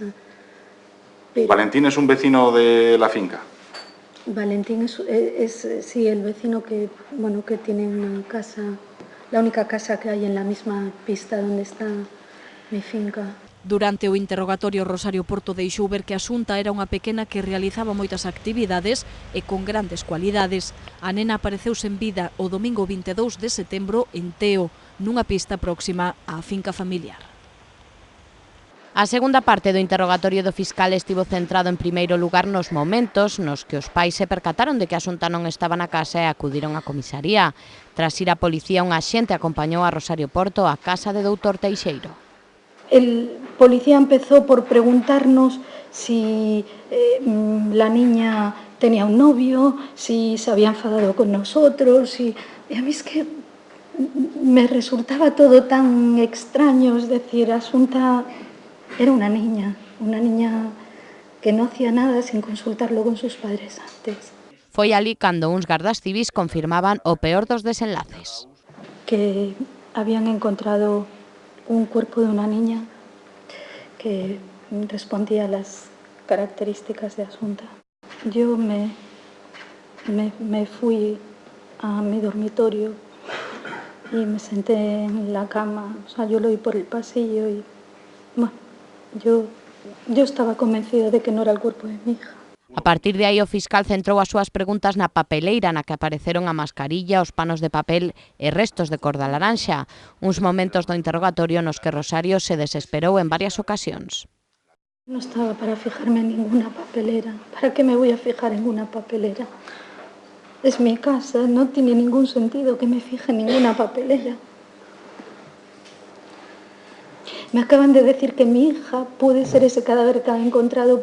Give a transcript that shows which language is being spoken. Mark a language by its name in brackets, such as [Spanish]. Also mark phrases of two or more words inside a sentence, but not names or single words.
[Spanish] Pero ¿Valentín es un vecino de la finca? Valentín es sí, el vecino que, bueno, que tiene una casa, la única casa que hay en la misma pista donde está mi finca. [Galician] Durante o interrogatorio, Rosario Porto deixou ver que Asunta era unha pequena que realizaba moitas actividades e con grandes cualidades. A nena apareceu sen vida o domingo 22 de setembro en Teo, nunha pista próxima á finca familiar. A segunda parte do interrogatorio do fiscal estivo centrado en primeiro lugar nos momentos nos que os pais se percataron de que Asunta non estaba na casa e acudiron á comisaría. Tras ir á policía, un axente acompañou a Rosario Porto á casa de doutor Teixeiro. [Spanish] El policía empezó por preguntarnos si la niña tenía un novio, si se había enfadado con nosotros, y a mí es que me resultaba todo tan extraño, es decir, Asunta era una niña que no hacía nada sin consultarlo con sus padres antes. [Galician] Foi ali cando uns gardas civis confirmaban o peor dos desenlaces. [Spanish] Que habían encontrado un cuerpo de una niña que respondía a las características de Asunta. Yo me fui a mi dormitorio y me senté en la cama, o sea, yo lo vi por el pasillo y bueno, yo estaba convencida de que no era el cuerpo de mi hija. [Galician] A partir de aí, o fiscal centrou as súas preguntas na papeleira na que apareceron a mascarilla, os panos de papel e restos de corda laranxa, uns momentos do interrogatorio nos que Rosario se desesperou en varias ocasións. [Spanish] No estaba para fijarme en ninguna papelera. ¿Para qué me voy a fijar en una papelera? Es mi casa, no tiene ningún sentido que me fije en ninguna papelera. Me acaban de decir que mi hija puede ser ese cadáver que han encontrado.